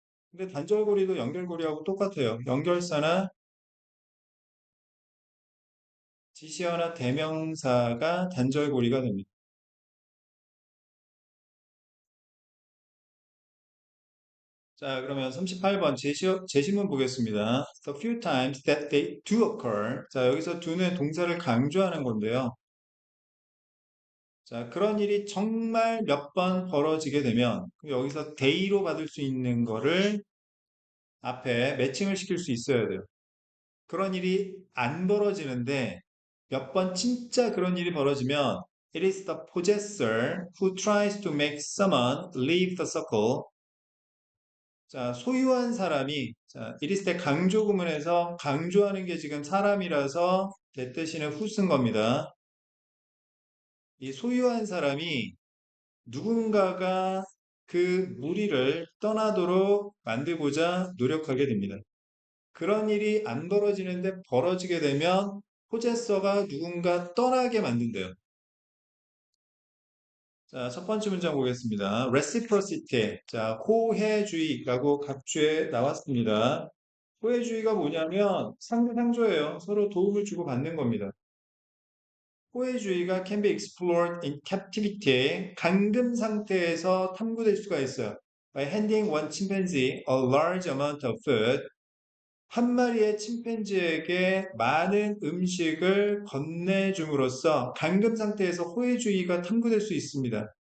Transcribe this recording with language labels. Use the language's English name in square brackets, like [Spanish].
[Korean] 근데 단절고리도 연결고리하고 똑같아요. 연결사나 지시어나 대명사가 단절고리가 됩니다. 자, 그러면 38번 제시문 보겠습니다. [English] The few times that they do occur. [Korean] 자, 여기서 do는 동사를 강조하는 건데요. 자, 그런 일이 정말 몇 번 벌어지게 되면 여기서 day로 받을 수 있는 거를 앞에 매칭을 시킬 수 있어야 돼요. 그런 일이 안 벌어지는데 몇 번 진짜 그런 일이 벌어지면 [English] It is the possessor who tries to make someone leave the circle. [Korean] 자, 소유한 사람이 자, it is 때 강조 구문에서 강조하는 게 지금 사람이라서 대 뜻이는 who 쓴 겁니다. 이 소유한 사람이 누군가가 그 무리를 떠나도록 만들고자 노력하게 됩니다. 그런 일이 안 벌어지는데 벌어지게 되면 포제서가 누군가 떠나게 만든대요. 자, 첫 번째 문장 보겠습니다. [English] reciprocity. [Korean] 자, 호혜주의라고 각주에 나왔습니다. 호혜주의가 뭐냐면 상대상조예요. 서로 도움을 주고 받는 겁니다. 호혜주의가 [English] can be explored in captivity. [Korean] 감금 상태에서 탐구될 수가 있어요. [English] By handing one chimpanzee a large amount of food. [Korean] 한 마리의 침팬지에게 많은 음식을 건네줌으로써 감금 상태에서 호혜주의가 탐구될 수 있습니다.